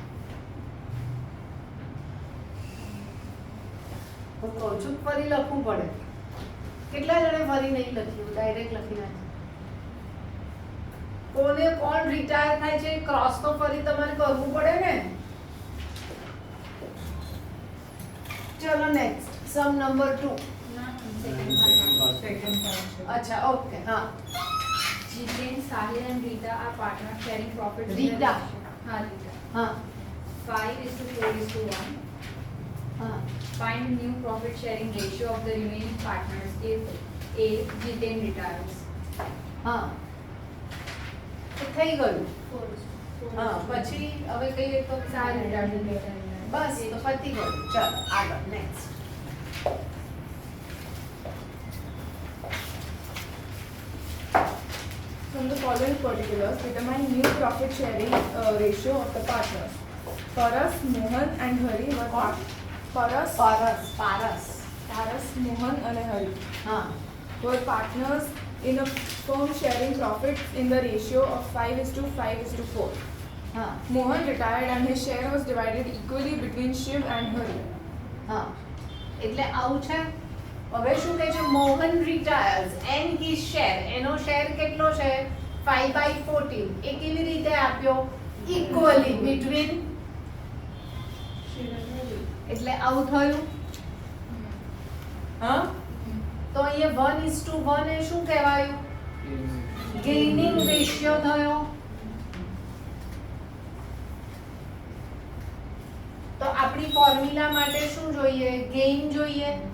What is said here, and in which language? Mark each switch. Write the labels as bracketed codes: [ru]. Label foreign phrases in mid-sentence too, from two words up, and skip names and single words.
[gu] હું કહું છું ફરી લખવું પડે. કેટલા જણે ફરી નહીં લખ્યું? ડાયરેક્ટ લખી નાખ્યું. કોણ રિટાયર થાય છે ક્રોસ તો ફરી તમારે કરવું પડે ને. [en] next sum number 2. Second part. [gu] અચ્છા ઓકે હા [en] Jiten, Sahil and Rita are partners sharing profits. in the Rita. ratio- हाँ, Rita. [gu] હા [en] 5:4:1. [gu] હા [en] Find the new profit sharing ratio of the remaining partners if A. Jiten retires. [gu] હા તો થઈ ગયું હા પછી હવે કહીએ તો [en] Sahil retires. [gu] બસ તો પતી ગયું ચાલો આગળ નેક્સ્ટ [en] From the following particulars, determine new profit sharing ratio of the partners. Paras, Mohan and Hari were Paras, પારસ Mohan and Hari [gu] હા [en] were partners in a firm sharing profits in the ratio of 5:5:4. [gu] હા [en] Mohan retired and his share was divided equally between Shiv and Hari. [gu] હા એટલે આવું છે હવે શું કહે છે મોહન [en] retires and his share [gu] એનો શેર કેટલો છે 5/14 એ કેવી રીતે આપ્યો [en] equally between [gu] એટલે આવું થયું હા તો અહીંયા 1:1 એ શું કહેવાયું [en] gaining ratio [gu] થયો તો આપણી ફોર્મ્યુલા માટે શું જોઈએ ગેઇન જોઈએ